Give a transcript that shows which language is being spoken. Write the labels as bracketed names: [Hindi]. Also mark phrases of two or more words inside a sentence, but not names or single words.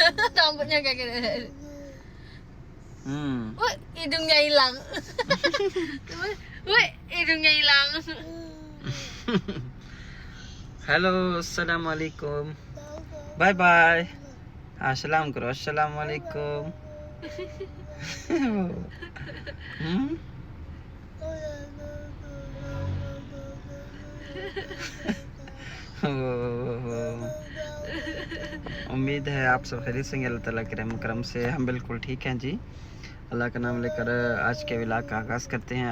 [Indonesian] Rambutnya kayak gini. Wih, hidungnya hilang. Wih, hidungnya hilang. Halo, assalamualaikum. [English] Bye bye. [Urdu] السلام کرو، السلام علیکم. امید ہے آپ سب خیریت سے ہیں. اللہ تعالیٰ کے رحم کرم سے ہم بالکل ٹھیک ہیں جی۔ اللہ کا نام لے کر آج کے ولاگ کا آغاز کرتے ہیں.